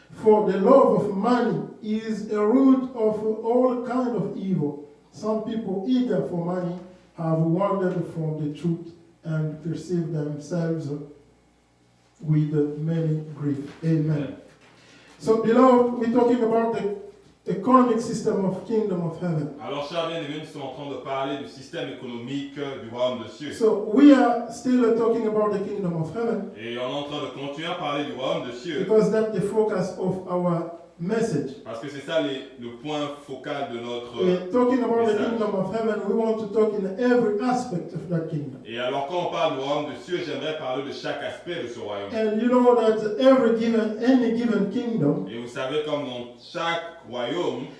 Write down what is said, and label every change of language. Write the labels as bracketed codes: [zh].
[en] For the love of money is a root of all kind of evil. Some people eager for money have wandered from the truth and perceive themselves with many grief. Amen. So, beloved, we're talking about the economic system of kingdom of heaven. [fr] Alors, chers bien-aimés, nous sommes en train de parler du système économique du royaume des cieux. [en] So we are still talking about the kingdom of heaven. [fr] Et on est en train de continuer à parler du royaume des cieux. [en] Because that's the focus of our message. [fr] Parce que c'est ça le point focal de notre [en] We're talking about the [fr] message. [en] kingdom of heaven. We want to talk in every aspect of that kingdom. [fr] Et alors, quand on parle du royaume des cieux, j'aimerais parler de chaque aspect de ce royaume. [en] And you know that any given kingdom, [fr] Et vous savez, comme dans chaque royaume,